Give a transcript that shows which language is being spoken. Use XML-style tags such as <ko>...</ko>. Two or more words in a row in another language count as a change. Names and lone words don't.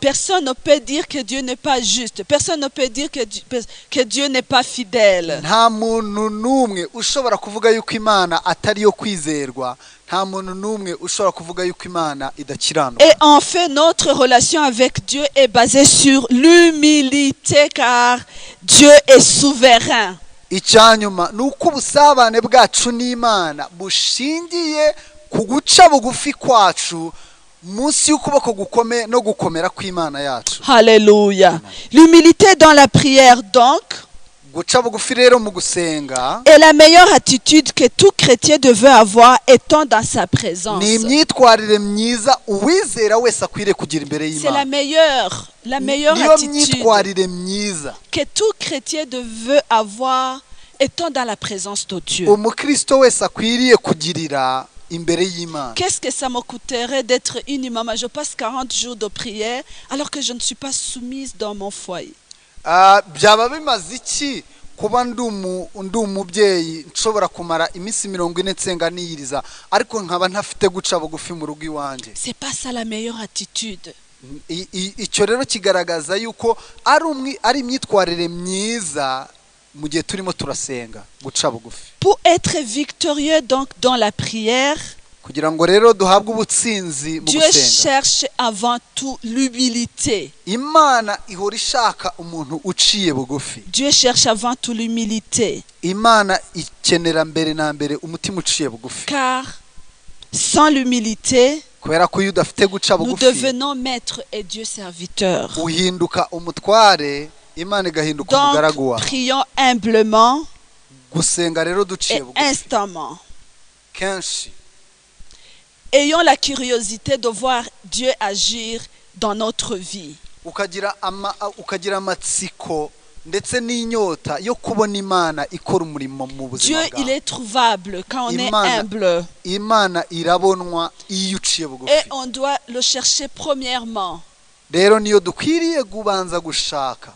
<fr>Personne ne peut dire que Dieu n'est pas juste. Personne ne peut dire que Dieu n'est pas fidèle.</fr> <rw>Nta muntu n'umwe ushobora kuvuga yuko Imana atari yo kwizerwa. Nta muntu n'umwe ushobora kuvuga yuko Imana idakiranuka.</rw> <fr>Et en fait, notre relation avec Dieu est basée sur l'humilité, car Dieu est souverain.</fr> <rw>Icyanyuma nuko ubusabane bwacu n'Imana bushingiye ku guca bugufi kwacu munsi y'ukuboko gukomeye no gukomera kw'Imana yacu.</rw> <fr>Alléluia. L'humilité dans la prière donc</fr> <rw>guca bugufi rero mu gusenga</rw> <fr>est la meilleure attitude que tout chrétien devait avoir étant dans sa présence.</fr> <rw>ni imyitwarire myiza uwizera wese akwiriye kugira imbere y'Imana.</rw> <fr>C'est la meilleure attitude que tout chrétien devait avoir étant dans la présence de Dieu.</fr> <rw>Umukristo wese akwiriye kugirira imbere y'Imana.</rw> <fr>Qu'est-ce que ça me coûterait d'être une maman? Je passe 40 jours de prière alors que je ne suis pas soumise dans mon foyer.</fr> <rw>Byaba bimaze iki kuba ndi umubyeyi nshobora kumara iminsi 40 nsenga niyiriza ariko nkaba ntafite guca bugufi mu rugo iwanjye?</rw> <fr>C'est pas ça la meilleure attitude.</fr> <rw>Icyo rero kigaragaza yuko ari imyitwarire myiza mu gihe turimo turasenga guca bugufi.</rw> <fr>Pour être victorieux donc dans la prière,</fr> <rw>kugira ngo rero duhabwe ubutsinzi mu</rw> <fr>Dieu</fr> <rw>gusenga,</rw> <fr>cherche avant tout l'humilité.</fr> <rw>Imana ihora ishaka umuntu uciye bugufi.</rw> <fr>Dieu cherche avant tout l'humilité.</fr> <rw>Imana ikenera mbere na mbere umutima uciye bugufi.</rw> <fr>Car sans l'humilité,</fr> <rw>kubera ko iyo udafite guca</rw> <fr>nous</fr> <rw>bugufi</rw> <fr>devenons maîtres et Dieu serviteurs.</fr> <rw>uhinduka umutware imana igahinduka</rw> <fr>Donc,</fr> <rw>umugaragu wawe.</rw> <fr>prions humblement</fr> <rw>Gusenga rero duciye</rw> <fr>et</fr> <rw>bugufi</rw> <fr>instamment.</fr> <rw>kenshi,</rw> <fr>Ayons la curiosité de voir Dieu agir dans notre vie.</fr> <rw>ukagira amatsiko ndetse n'inyota yo kubona imana ikora umurimo mu</rw> <fr>Dieu,</fr> <rw>buzima</rw> <fr>il</fr> <rw>bwawe.</rw> <fr>est trouvable quand on est</fr> <rw>Imana-</rw> <fr>humble.</fr> <rw>Imana irabonwa iyo uciye bugufi.</rw> <fr>Et on doit le chercher premièrement,</fr> <rw>Rero niyo dukwiriye kubanza gushaka,</rw>